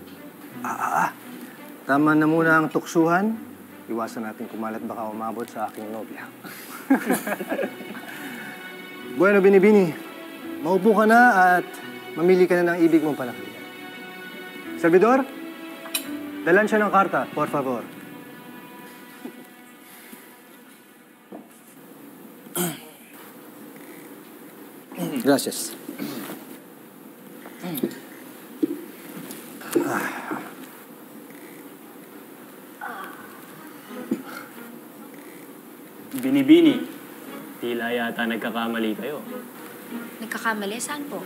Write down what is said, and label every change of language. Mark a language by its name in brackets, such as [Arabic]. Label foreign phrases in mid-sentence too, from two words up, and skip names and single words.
[Filipino] Tama na muna ang tuksuhan. Iwasan natin kumalat baka umabot sa aking nobya. Bueno, Binibini. Maupo ka na at mamili ka na ng ibig mong panakailan. Servidor, dalan siya ng karta, [Spanish] por favor. Gracias. [Filipino] Binibini, tila yata nagkakamali kayo. Nagkakamali? Saan po?